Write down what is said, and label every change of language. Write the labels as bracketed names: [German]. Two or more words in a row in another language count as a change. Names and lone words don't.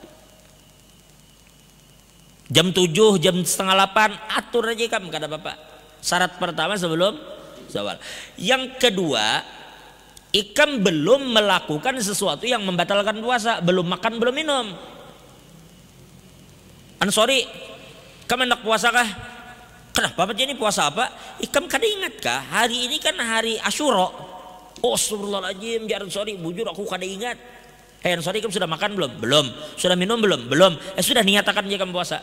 [Banjar] Jam 7, jam setengah 8 atur aja ikam, kada apa-apa. [Indonesian] Syarat pertama sebelum zawal. Yang kedua, ikam belum melakukan sesuatu yang membatalkan puasa, belum makan, belum minum. Sorry, kamu hendak puasa kah? [Banjar] Kenapa ini puasa apa? Ikam kada ingat kah? Hari ini kan hari Asyura. Oh, astagfirullahaladzim, jangan sorry, bujur aku kada ingat. [Indonesian] Sorry, ikam sudah makan belum? Belum. Sudah minum belum? Belum. Sudah niatakan aja ikam puasa.